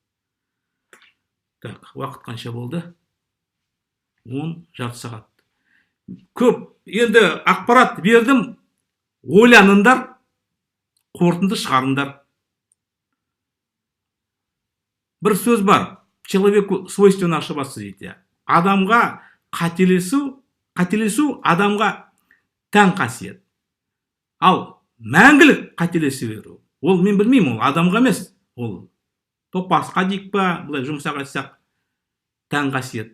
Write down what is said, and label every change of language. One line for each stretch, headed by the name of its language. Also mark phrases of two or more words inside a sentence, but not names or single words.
Kazakh: Так, уақыт қанша болды? 10 жарты сағат. Көп, енді ақпарат бердім, ойланыңдар, қорытынды шығарыңдар. Бір сөз бар,
Russian: человеку свойственно ошибаться дейді.
Kazakh: Адамға қателесу адамға тән қасиет. Ал мәңгілік қателесе беру, ол мен білмеймін, ол адамға емес, ол топасқа дейік па, бұлай жұмсақ айтсақ, тән қасиет.